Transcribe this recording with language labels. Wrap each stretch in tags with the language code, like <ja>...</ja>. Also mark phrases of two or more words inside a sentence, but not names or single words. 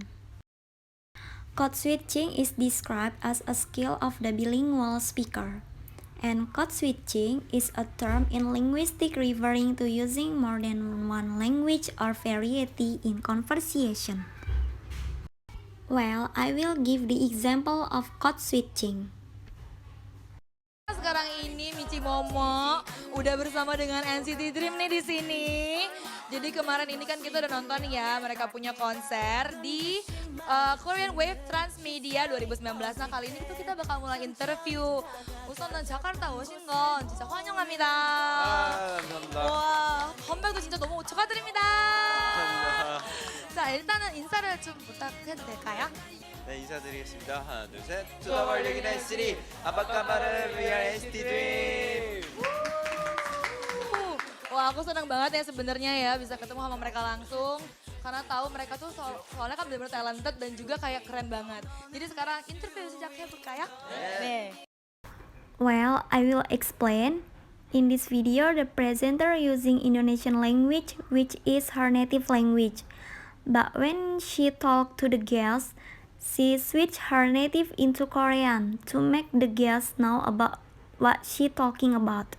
<en>Code switching is described as a skill of the bilingual speaker, and code switching is a term in linguistics referring to using more than one language or variety in conversation. Well, I will give the example of code switching.</en> <id>Sekarang ini Michi Momo udah bersama dengan NCT Dream nih di sini. Jadi kemarin ini kan kita udah nonton ya, mereka punya konser di Korean Wave Transmedia 2019. Nah kali ini kita bakal mulai interview.</id> <ko>우선은 자카르타 오신 건 진짜 환영합니다. 감사합니다. 와, 컴백도 진짜 너무 축하드립니다. 감사합니다. 자, 일단은 인사를 좀 부탁해도 될까요? 네, 인사드리겠습니다. 하나, 둘, 셋.</ko> <en>To the world</en> <ko>여기는 S3 아빠까마를 위한 ST Dream.</ko> <id>Wah, aku senang banget ya sebenarnya ya bisa ketemu sama mereka langsung. Karena tahu mereka tuh soalnya kan benar-benar talented dan juga kayak keren banget. Jadi sekarang interview sijaknya ya? Nih.</id> <en>Well, I will explain. In this video, the presenter using Indonesian language, which is her native language. But when she talked to the guests, she switched her native into Korean to make the guests know about what she talking about.</en>